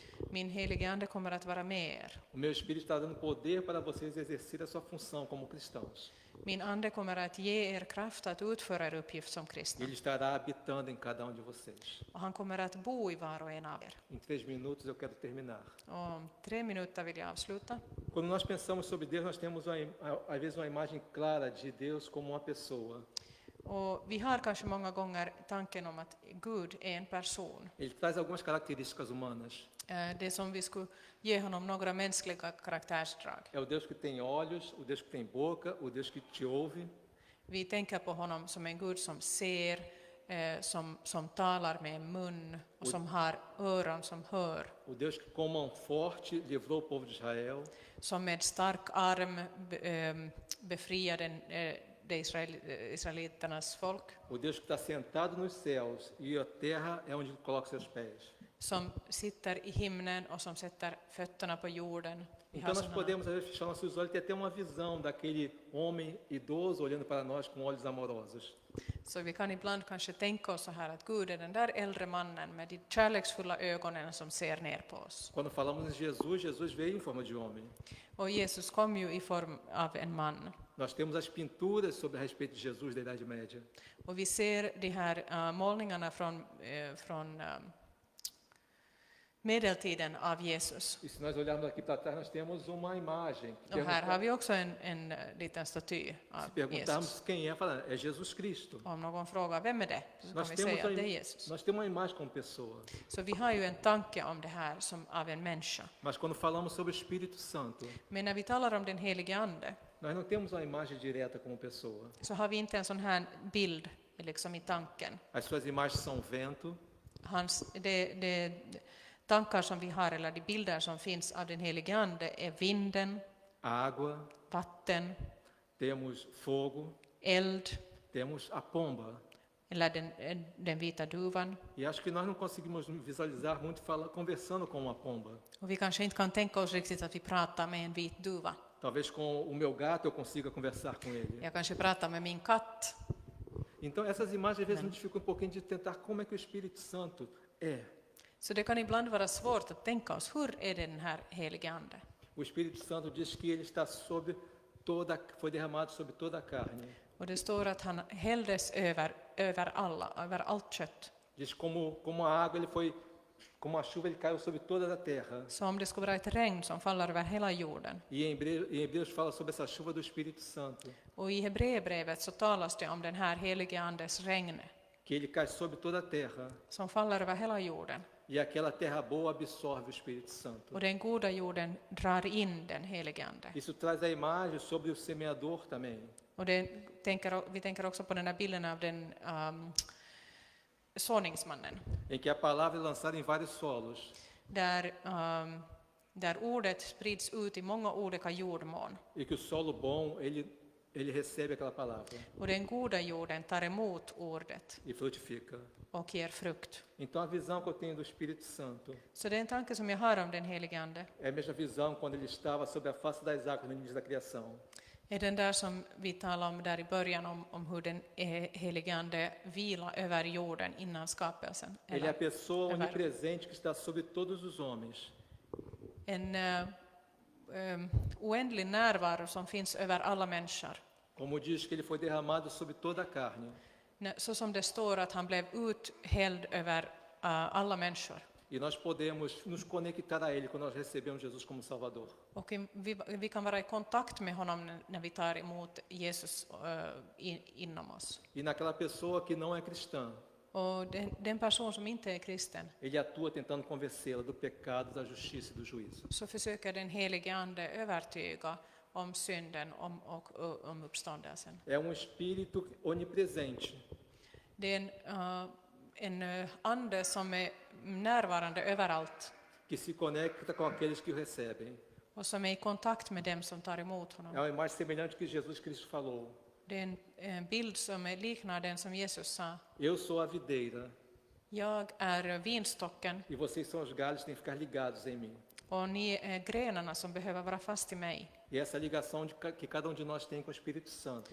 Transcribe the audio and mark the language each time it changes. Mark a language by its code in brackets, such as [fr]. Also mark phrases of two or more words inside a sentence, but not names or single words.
[sv] Min helige ande kommer att vara med er. [pt] O meu Espírito estará dando poder para vocês exercer a sua função como cristãos. [sv] Min ande kommer att ge er kraft att utföra er uppgift som kristna. [pt] Ele estará habitando em cada um de vocês. [sv] Och han kommer att bo i var och en av er. [pt] Em 3 minutos eu quero terminar. [sv] Och om 3 minuter vill jag avsluta. [pt] Quando nós pensamos sobre Deus, nós temos às vezes uma imagem clara de Deus como uma pessoa. [sv] Och vi har kanske många gånger tanken om att Gud är en person. [pt] Ele traz algumas características humanas. [sv] Det som vi skulle ge honom några mänskliga karaktärsdrag. [pt] É o Deus que tem olhos, o Deus que tem boca, o Deus que te ouve. [sv] Vi tänker på honom som en Gud som ser, som talar med en mun och som har öron som hör. [pt] O Deus que com mão forte livrou o povo de Israel. [sv] Som med stark arm befriade israeliternas folk. [pt] O Deus que está sentado nos céus e a terra é onde ele coloca seus pés. [sv] Som sitter i himlen och som sätter fötterna på jorden. [pt] Então nós podemos às vezes fechar nossos olhos e ter até uma visão daquele homem idoso olhando para nós com olhos amorosos. [sv] Så vi kan ibland kanske tänka oss så här att Gud är den där äldre mannen med de kärleksfulla ögonen som ser ner på oss. [pt] Quando falamos em Jesus, Jesus veio em forma de homem. [sv] Och Jesus kom ju i form av en man. [pt] Nós temos as pinturas sobre a respeito de Jesus da Idade Média. [sv] Och vi ser de här målningarna från medeltiden av Jesus. [pt] E se nós olharmos aqui para trás, nós temos uma imagem. [sv] Och här har vi också en liten staty [pt] Se [sv] av [pt] perguntarmos [sv] Jesus. [pt] quem é, fala, é Jesus Cristo. [sv] Om någon frågar vem är det, så kan [pt] Nós [sv] vi [pt] temos, [sv] säga att det är Jesus. [pt] nós temos uma imagem como pessoa. [sv] Så vi har ju en tanke om det här som av en människa. [pt] Mas quando falamos sobre o Espírito Santo, [sv] Men när vi talar om den helige ande, [pt] nós não temos uma imagem direta como pessoa. [sv] så har vi inte en sån här bild liksom i tanken. [pt] As suas imagens são vento, [sv] De tankar som vi har, eller de bilder som finns av den helige ande, är vinden, [pt] água, [sv] vatten, [pt] temos fogo, [sv] eld, [pt] temos a pomba. [sv] eller den vita duvan. [pt] E acho que nós não conseguimos visualizar muito conversando com uma pomba. [sv] Och vi kanske inte kan tänka oss riktigt att vi pratar med en vit duva. [pt] Talvez com o meu gato eu consiga conversar com ele. [sv] Jag kanske pratar med min katt. [pt] Então essas imagens às vezes nos ficam um pouquinho de tentar como é que o Espírito Santo é. [sv] Så det kan ibland vara svårt att tänka oss, hur är det den här helige ande? [pt] O Espírito Santo diz que ele está foi derramado sobre toda a carne. [sv] Och det står att han hälldes över allt kött. [pt] Diz como a água ele foi como a chuva, ele caiu sobre toda a terra. [sv] Så om det skulle vara ett regn som faller över hela jorden. [pt] E em Hebreus fala sobre essa chuva do Espírito Santo, [sv] Och i Hebreerbrevet så talas det om den här helige andes regn [pt] que ele cai sobre toda a terra. [sv] som faller över hela jorden. [pt] E aquela terra boa absorve o Espírito Santo. [sv] Och den goda jorden drar in den helige ande. [pt] Isso traz a imagem sobre o semeador também. [sv] Och vi tänker också på den här bilden av den såningsmannen. [pt] Em que a palavra é lançada em vários solos. [sv] Där ordet sprids ut i många olika jordmån. [pt] E que o solo bom, ele recebe aquela palavra [sv] Och den goda jorden tar emot ordet [pt] e frutifica. [sv] och ger frukt. [pt] Então a visão que eu tenho do Espírito Santo [sv] Så det är en tanke som jag har om den helige ande. [pt] é a mesma visão quando ele estava sobre a face das águas no início da criação. [sv] Är den där som vi talade om där i början om hur den helige ande vilar över jorden innan skapelsen. [pt] Ele é a pessoa onipresente que está sobre todos os homens. [sv] En oändlig närvaro som finns över alla människor. [pt] Como diz que ele foi derramado sobre toda a carne. [sv] Så som det står att han blev uthälld över alla människor. [pt] E nós podemos nos conectar a ele quando nós recebemos Jesus como Salvador. [sv] Och vi kan vara i kontakt med honom när vi tar emot Jesus inom oss. [pt] E naquela pessoa que não é cristã, [sv] Och den person som inte är kristen, [pt] ele atua tentando convencê-la do pecado, da justiça e do juízo. [sv] så försöker den helige ande övertyga om synden och om uppståndelsen. [pt] É espírito onipresente. [sv] Det är en ande som är närvarande överallt [pt] Que se conecta com aqueles que o recebem. [sv] och som är i kontakt med dem som tar emot honom. [pt] É uma imagem semelhante que Jesus Cristo falou. [sv] Det är en bild som liknar den som Jesus sa. [pt] Eu sou a videira [sv] Jag är vinstocken [pt] e vocês são os galhos que têm que ficar ligados em mim. [sv] och ni är grenarna som behöver vara fast i mig. [pt] E essa ligação que cada de nós tem com o Espírito Santo,